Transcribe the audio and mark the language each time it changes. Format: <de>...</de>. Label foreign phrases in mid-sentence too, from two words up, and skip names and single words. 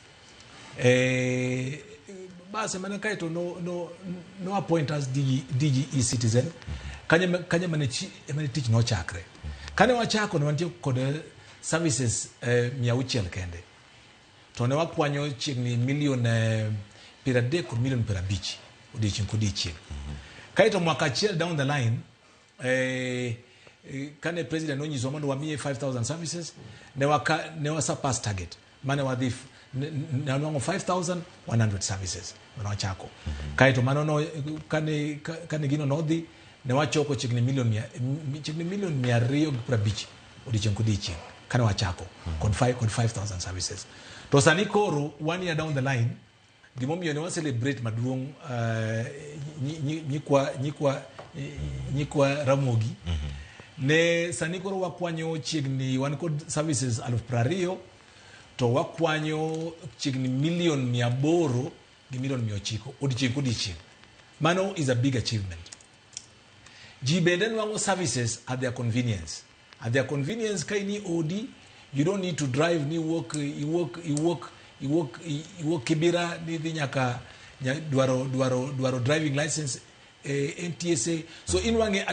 <luo>base mane kaito no</luo> <en>appoint as DG</en> <luo>e-Citizen kanye mane tich no chakre kane wachako ne wantie kod services 600 kende to ne wakwanyo chiegni milion 30 kod milion 50 odiochieng' kaito mwaka achiel</luo> <en>down the line</en> <luo>kane president onyiso mondo wamiye 5000 services ne wasurpass target mane wadhi ne wango 5100 services mane wachako kaito mano no kane gino nodhi ne wachoko chiegni milion 250 odiochieng' kane wachako kod 5000 services to sani koro</luo> <en>1 year down the line</en> <luo>gimomiyo ne wa celebrate maduong' nyikwa Ramogi ne sani koro wakwanyo chiegni wan kod services 20,000 to wakwanyo chiegni milion 800 gi milion 900 odiochieng' mano</luo> <en>is a big achievement.</en> <luo>Ji bende nwango services</luo> <en>at their convenience</en> <luo>kaini odi</luo> <en>you don't need to drive</en> <luo>ni walk Kibera ni nyaka dwaro</luo> <en>driving license</en> <luo>NTSA so inwange</luo>